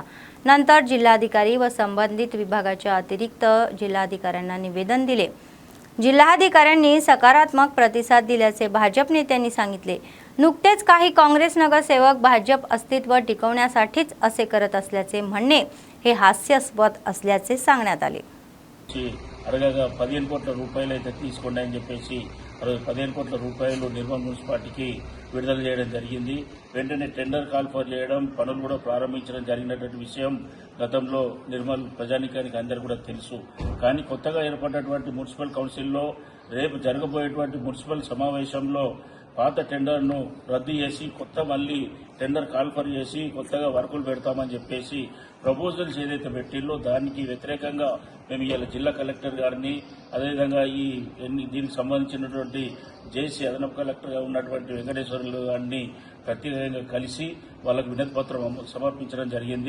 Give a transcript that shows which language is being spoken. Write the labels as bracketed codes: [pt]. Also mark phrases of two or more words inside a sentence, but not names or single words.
[mr] नंतर जिल्हाधिकारी व संबंधित विभागाच्या अतिरिक्त जिल्हाधिकाऱ्यांना निवेदन दिले. जिल्हाधिकाऱ्यांनी सकारात्मक प्रतिसाद दिल्याचे भाजप नेत्यांनी सांगितले. नुकतेच काही काँग्रेस नगरसेवक भाजप अस्तित्व टिकवण्यासाठीच असे करत असल्याचे म्हणणे हे हास्यास्पद असल्याचे सांगण्यात आले. [te] అరగగా 15 కోట్ల రూపాయలు అయితే తీసుకోండి అని చెప్పేసి 15 కోట్ల రూపాయలు నిర్మల్ మున్సిపాలిటీకి విడుదల చేయడం జరిగింది. వెంటనే [en] tender call for [te] చేయడం, పనులు కూడా ప్రారంభించడం జరిగినటువంటి విషయం గతంలో నిర్మల్ ప్రజానికానికి అందరికీ కూడా తెలుసు. కానీ కొత్తగా ఏర్పడినటువంటి [en] municipal council-lo [te] రేపు జరగబోయేటువంటి మున్సిపల్ సమావేశంలో పాత టెండర్ను రద్దు చేసి కొత్త మళ్ళీ [en] tender callfor [te] చేసి కొత్తగా వర్కులు పెడతామని చెప్పేసి ప్రపోజల్స్ ఏదైతే పెట్టిల్లో దానికి వ్యతిరేకంగా మేము ఇవాళ జిల్లా కలెక్టర్ గారిని, అదేవిధంగా దీనికి సంబంధించినటువంటి జేసీ అదనపు కలెక్టర్గా ఉన్నటువంటి వెంకటేశ్వర్లు గారిని ప్రత్యేకంగా కలిసి వాళ్ళకు వినతి పత్రం సమర్పించడం జరిగింది.